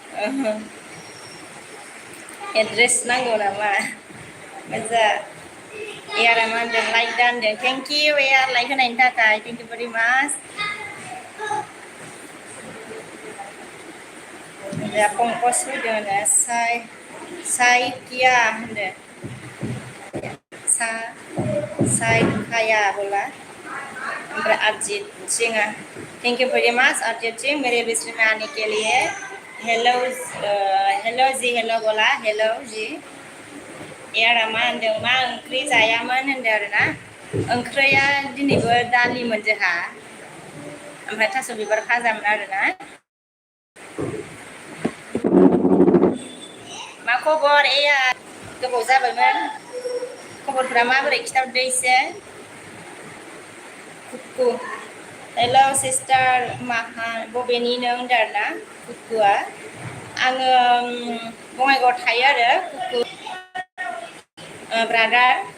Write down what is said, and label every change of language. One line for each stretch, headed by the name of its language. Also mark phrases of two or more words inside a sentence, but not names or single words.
Bodo: एड्रेस नांगौ नामा मोजां एयारा मा होनदों लाइक दा होनदों
English: thank you
Bodo: एयार लाइक होनायनि थाखाय
English: thank you very much
Bodo: दा पंकज फैदों होनो साइकिया होनदों साइकाया बोला ओमफ्राय अरिजीत सिंह
English: thank you very much
Bodo: अरिजीत सिंह
Hindi: मेरे विश में आने के लिए
Bodo: हेलो जी हेलो बोला हेलो जी एयारा मा होनदों मा ओंख्रि जायामोन होनदों आरोना ओंख्रिया दिनैबो दालिमोन जोंहा ओमफ्राय थास' बिबार भाजामोन आरोना मा खबर एया गोबाव जाबायमोन खबरफोरा माबोरै खिथाहरदो एसे कुकु
English: Hello sister Maha
Bodo: बबेनि नों होनदोंना कुकुआ आङो बङाइगावआव थायो आरो कुकु ब्रादार